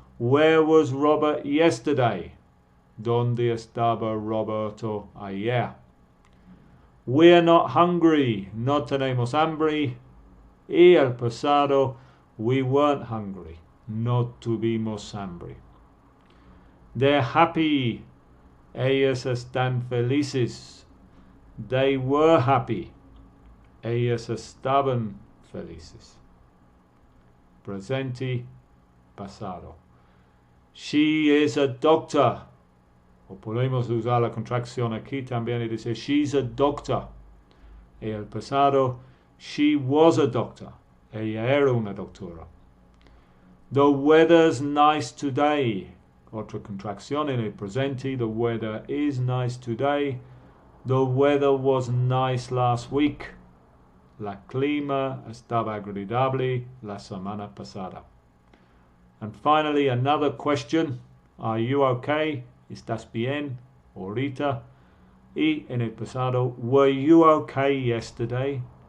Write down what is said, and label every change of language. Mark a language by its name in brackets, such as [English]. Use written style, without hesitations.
[English] Where was Robert yesterday? [Spanish] ¿Dónde estaba Roberto ayer? [English] We're not hungry. [Spanish] No tenemos hambre. Y el pasado, [English] we weren't hungry. [Spanish] No tuvimos hambre. [English] They're happy. [Spanish] Ellos están felices. [English] They were happy. [Spanish] Ellos estaban felices. Presente, pasado. [English] She is a doctor. [Spanish] O podemos usar la contracción aquí también y decir [English] she's a doctor. [Spanish] En el pasado, [English] she was a doctor. [Spanish] Ella era una doctora. [English] The weather's nice today. [Spanish] Otra contracción en el presente. [English] The weather is nice today. The weather was nice last week. [Spanish] La clima estaba agradable la semana pasada. [English] And finally, another question. Are you okay? [Spanish] ¿Estás bien ahorita? Y en el pasado, [English] were you okay yesterday?